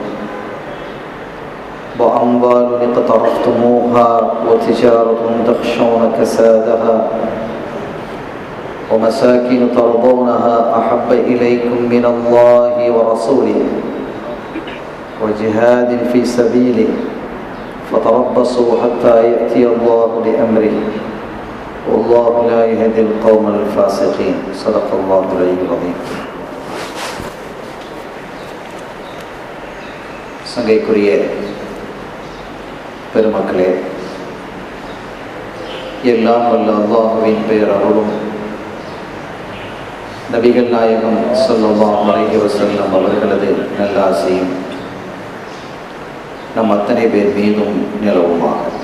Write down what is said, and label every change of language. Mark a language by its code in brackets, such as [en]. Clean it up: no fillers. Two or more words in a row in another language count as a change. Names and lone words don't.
[ar] وأموال اقترفتموها وتجارة تخشون كسادها ومساكن ترضونها أحب إليكم من الله ورسوله وجهاد في سبيله فتربصوا حتى يأتي الله بأمره والله لا يهدي القوم الفاسقين. صدق الله العلي العظيم. [ta] சங்கைக்குரிய பெருமக்களே, எல்லாம் வல்ல அல்லாஹ்வின் பெயர் அருளும் நபிகள் நாயகம் [ar] صلى الله عليه وسلم [ta] அவர்களது நல்லாசியும் நம் அத்தனை பேர் மீதும் நிலவுமாக.